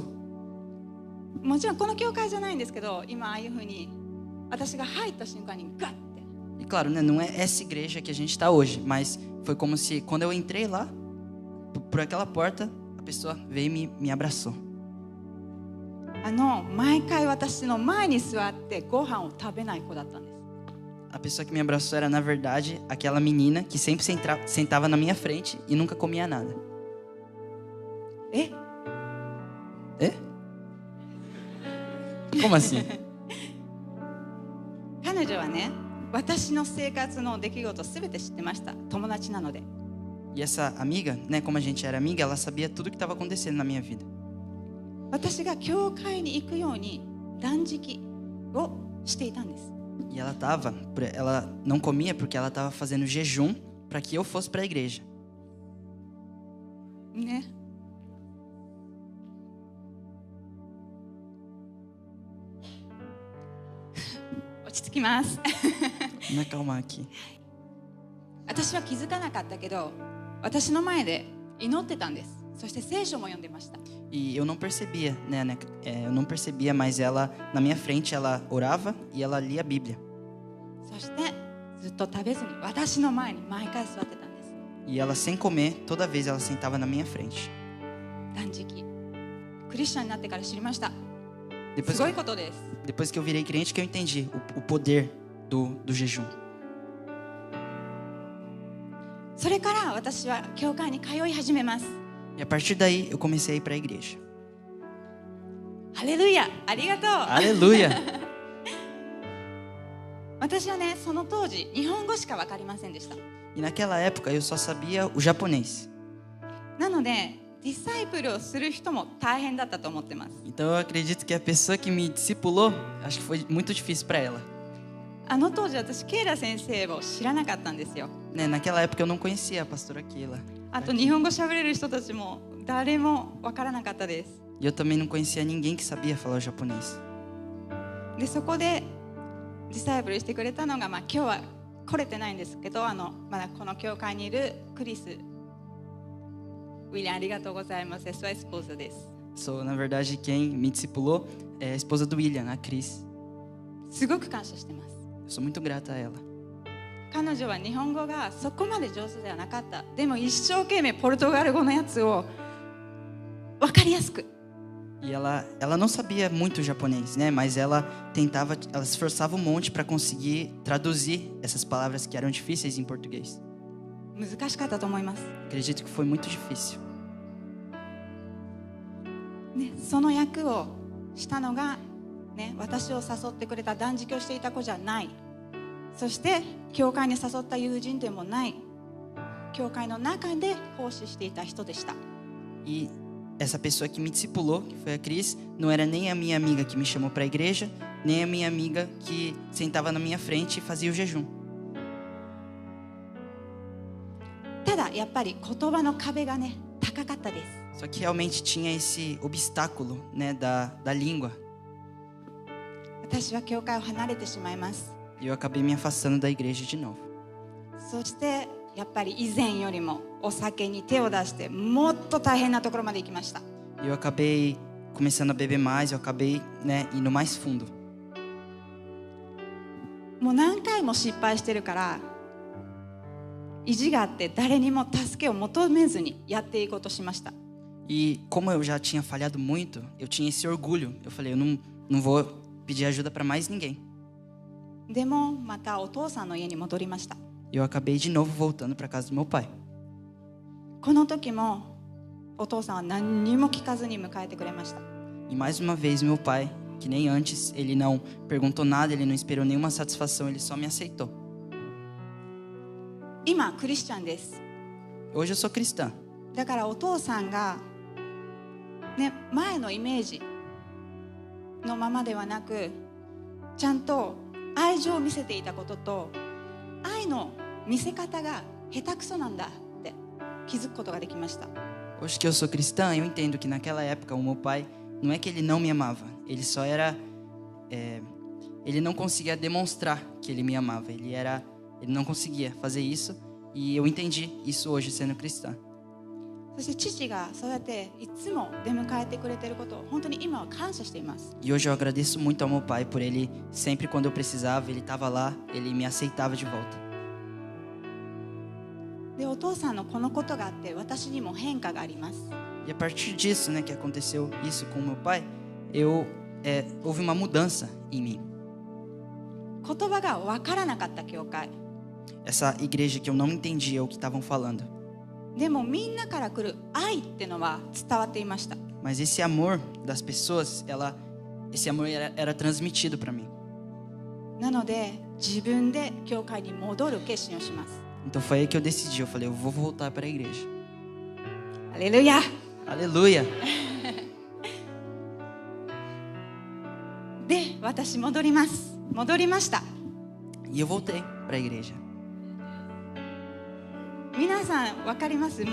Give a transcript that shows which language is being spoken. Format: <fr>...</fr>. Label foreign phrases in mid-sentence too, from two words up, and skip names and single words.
<ja>もちろんこの教会じゃないんですけど、今ああいう風に私が入った瞬間にガッて。</ja> <pt>E claro, né, não é essa igreja que a gente está hoje, mas foi como se quando eu entrei lá, por aquela porta, a pessoa veio e me abraçou.</pt> <ja>毎回私の前に座ってご飯を食べない子だったんです。</ja> <pt>A pessoa que me abraçou era, na verdade, aquela menina que sempre sentava na minha frente e nunca comia nada.</pt> <ja>え？</ja> <pt>Como assim?</pt> <ja>彼女はね、私の生活の出来事すべて知ってました。友達なので。</ja> <pt>E essa amiga, né, como a gente era amiga, ela sabia tudo o que estava acontecendo na minha vida.</pt> <ja>私が教会に行くように断食をしていたんです。</ja> <pt>E ela não comia porque ela estava fazendo jejum para que eu fosse para a igreja.</pt> <ja>ね。落ち着きます。</ja> <pt>Vamos acalmar aqui.</pt> <ja>私は気づかなかったけど、私の前で祈ってたんです。そして聖書も読んでました。</ja> <pt>E eu não percebia, né? Eu não percebia, mas ela, na minha frente, ela orava e ela lia a Bíblia.</pt> <ja>そしてずっと食べずに私の前に毎回座ってたんです。</ja> <pt>E ela, sem comer, toda vez ela sentava na minha frente.</pt> <ja>断食、クリスチャンになってから知りました。</ja> <pt>Depois</pt> <ja>すごいことです。</ja> <pt>Depois que eu virei crente, que eu entendi o poder do jejum.</pt> <ja>それから私は教会に通い始めます。</ja> <pt>E a partir daí, eu comecei a ir para a igreja.</pt> <ja>ハレルヤ、ありがとう。</ja> <pt>Aleluia!</pt> <ja>私はね、その当時日本語しか分かりませんでした。</ja> <pt>E naquela época, eu só sabia o japonês.</pt> <ja>なのでディサイプルをする人も大変だったと思ってます。</ja> <pt>Então, eu acredito que a pessoa que me discipulou, acho que foi muito difícil para ela.</pt> <ja>あの当時私ケイラ先生を知らなかったんですよ。</ja> <pt>Né, naquela época, eu não conhecia a pastora Keila.</pt> <ja>あと日本語喋れる人たちも誰も分からなかったです。</ja> <pt>E eu também não conhecia ninguém que sabia falar o japonês.</pt> <ja>でそこでディサイプルしてくれたのが、今日は来れてないんですけど、まだこの教会にいるクリス・ウィリアン、ありがとうございます。</ja> <pt>sua esposa</pt> <ja>です。</ja> <pt>Sou, na verdade, quem me discipulou é a esposa do William, a Cris.</pt> <ja>すごく感謝してます。</ja> <pt>Eu sou muito grata a ela.</pt> <ja>彼女は日本語がそこまで上手ではなかった。でも一生懸命ポルトガル語のやつを分かりやすく。</ja> <pt>E ela não sabia muito japonês, né? Mas ela se esforçava um monte para conseguir traduzir essas palavras que eram difíceis em português.</pt> <ja>難しかったと思います。</ja> <pt>Acredito que foi muito difícil.</pt> <ja>ね、その役をしたのが、ね、私を誘ってくれた断食をしていた子じゃない。そして教会に誘った友人でもない。教会の中で奉仕していた人でした。</ja> <pt>E essa pessoa que me discipulou, que foi a Cris, não era nem a minha amiga que me chamou para a igreja, nem a minha amiga que sentava na minha frente e fazia o jejum.</pt> <ja>ただやっぱり言葉の壁がね、高かったです。</ja> <pt>Só que realmente tinha esse obstáculo, né, da língua.</pt> <ja>私は教会を離れてしまいます。</ja> <pt>E eu acabei me afastando da igreja de novo.</pt> <ja>そしてやっぱり以前よりもお酒に手を出してもっと大変なところまで行きました。</ja> <pt>E eu acabei começando a beber mais, eu acabei, né, indo mais fundo.</pt> <ja>もう何回も失敗してるから意地があって誰にも助けを求めずにやっていこうとしました。</ja> <pt>E como eu já tinha falhado muito, eu tinha esse orgulho. Eu falei, eu não vou pedir ajuda para mais ninguém.</pt> <ja>でもまたお父さんの家に戻りました。</ja> <pt>E eu acabei de novo voltando para casa do meu pai.</pt> <ja>この時もお父さんは何にも聞かずに迎えてくれました。</ja> <pt>E mais uma vez meu pai, que nem antes, ele não perguntou nada, ele não esperou nenhuma satisfação, ele só me aceitou.</pt> <ja>今クリスチャンです。</ja> <pt>Hoje eu sou cristã.</pt> <ja>だからお父さんが、ね、前のイメージのままではなくちゃんと愛情を見せていたことと愛の見せ方が下手くそなんだって気づくことができました。</ja> <pt>Hoje que eu sou cristã, eu entendo que naquela época o meu pai, não é que ele não me amava, ele só era... ele não conseguia demonstrar que ele me amava, ele não conseguia fazer isso, e eu entendi isso hoje sendo cristã.</pt> <ja>そして父がそうやっていつも出迎えてくれていることを本当に今は感謝しています。</ja> <pt>E hoje eu agradeço muito ao meu pai por ele, sempre quando eu precisava, ele estava lá, ele me aceitava de volta.</pt> <ja>でお父さんのこのことがあって私にも変化があります。</ja> <pt>E a partir disso, né, que aconteceu isso com o meu pai, houve uma mudança em mim.</pt> <ja>言葉が分からなかった教会。</ja> <pt>Essa igreja que eu não entendia o que estavam falando.</pt> <ja>でもみんなから来る愛ってのは伝わっていました。</ja> <pt>Mas esse amor das pessoas, esse amor era transmitido para mim.</pt> <ja>なので自分で教会に戻る決心をします。</ja> <pt>Então foi aí que eu decidi, eu falei, eu vou voltar para a igreja.</pt> <ja>ハレルヤ。</ja> <pt>Aleluia!</pt> <ja>で、私戻ります。戻りました。</ja> <pt>E eu voltei para a igreja.</pt> <ja>皆さん分かります？</ja>